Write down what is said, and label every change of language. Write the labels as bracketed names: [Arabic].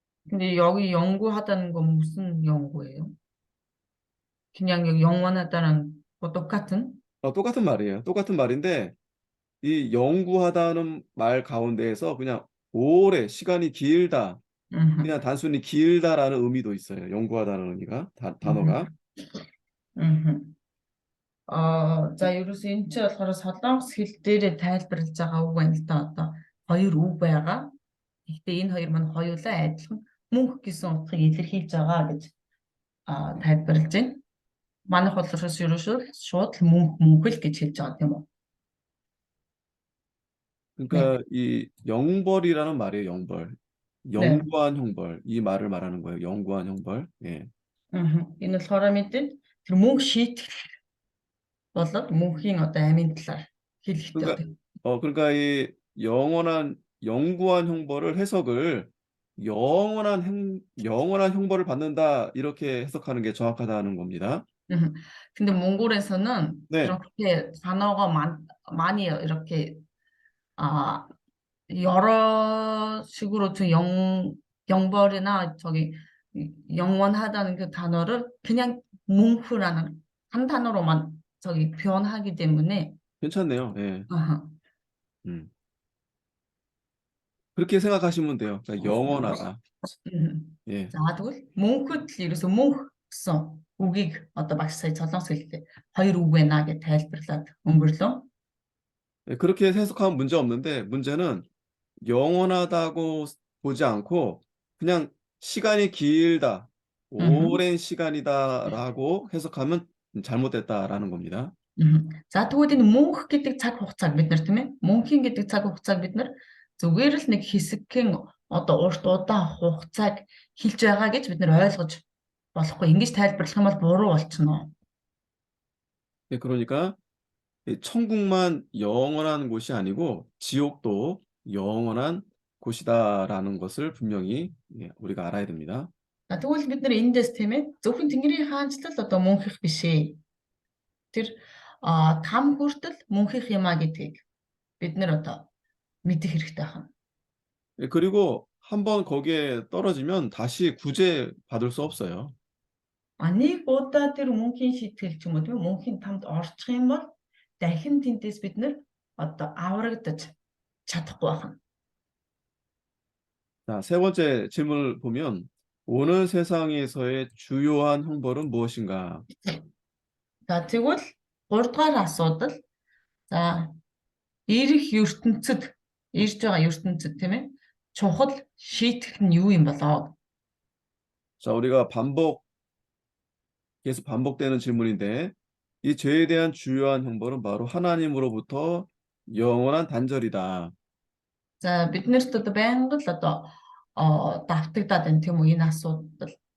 [Korean] 근데 여기 연구하다는 건 무슨 연구예요? 그냥 여기 영원하다는 거 똑같은? 똑같은 말이에요. 똑같은 말인데 이 영구하다는 말 가운데에서 그냥 오래 시간이 길다, 음흠. 그냥 단순히 길다라는 의미도 있어요. 영구하다는 의미가 음흠. 단어가. 음흠. [Mongolian] За ерөөсөө энэ чинь болохоор солонгос хэл дээрээ тайлбарлаж байгаа үг байна л да одоо хоёр үг байгаа. Гэхдээ энэ хоёр маань хоёулаа адилхан мөнх гэсэн утгыг илэрхийлж байгаа гэж тайлбарлаж байна. Манайх бол ерөөсөө шууд л мөнх л гэж хэлж байгаа тийм үү? [Korean] 네. 그러니까 이 영벌이라는 말이에요. 영벌. 네. 영구한 형벌. 이 말을 말하는 거예요. 영구한 형벌. 예. [Mongolian] Энэ болохоор мэдээ тэр мөнх шийтгэл болоод мөнхийн одоо амийн талаар хэлэхдээ [Korean] 그러니까 [Mongolian] одоо [Korean] 그러니까 이 영구한 형벌을 해석을 영원한 형벌을 받는다 이렇게 해석하는 게 정확하다는 겁니다. 음. 근데 몽골에서는 네, 이렇게 단어가 많이 이렇게 아 여러 식으로 좀 영벌이나 저기 영원하다는 그 단어를 그냥 뭉프라는 한 단어로만 저기 표현하기 때문에 괜찮네요. 예, 아하. 음. 그렇게 생각하시면 돼요. 그러니까 영원하다. 예. [Mongolian] За тэгвэл мөнхөд л ерөөсөө мөнх гэсэн үгийг одоо багш сая солонгос хэлтэй хоёр үг байна гэж тайлбарлаад өнгөрлөө. [Korean] 예, 그렇게 해석하면 문제 없는데 문제는 영원하다고 보지 않고 그냥 시간이 길다, 음. 오랜 시간이다라고 해석하면 잘못됐다라는 겁니다. [Mongolian] За тэгвэл энэ мөнх гэдэг цаг хугацааг бид нар тийм ээ мөнхийн гэдэг цаг хугацааг бид нар зүгээр л нэг хэсэгхэн одоо урт удаан хугацааг хэлж байгаа гэж бид нар ойлгож болохгүй. Ингэж тайлбарлах юм бол буруу болчихно. [Korean] 예, 그러니까 이 천국만 영원한 곳이 아니고 지옥도 영원한 곳이다라는 것을 분명히 우리가 알아야 됩니다. [Mongolian] За тэгвэл бид нар эндээс тийм ээ зөвхөн Тэнгэрийн хаанчлал одоо мөнхих биш ээ. Тэр там хүртэл мөнхих юмаа гэдгийг бид нар одоо мэдэх хэрэгтэй байна. [Korean] 예, 그리고 한번 거기에 떨어지면 다시 구제 받을 수 없어요. [Mongolian] Нэг удаа тэр мөнхийн шийтгэл ч юм уу тийм ээ мөнхийн тамд орчих юм бол дахин тентээс бид нар одоо аврагдаж чадахгүй байна. [Korean] 자, 세 번째 질문을 보면 오늘 세상에서의 주요한 형벌은 무엇인가? [Mongolian] За тэгвэл 3 дугаар асуудал за ирэх ертөнцид ирж байгаа ертөнцид тийм ээ чухал шийтгэх нь юу юм болоо? [Korean] 자, 우리가 계속 반복되는 질문인데 이 죄에 대한 주요한 형벌은 바로 하나님으로부터 영원한 단절이다. [Mongolian] За биднэрт одоо байнга л одоо давтагдаад байна тийм үү энэ асуудал.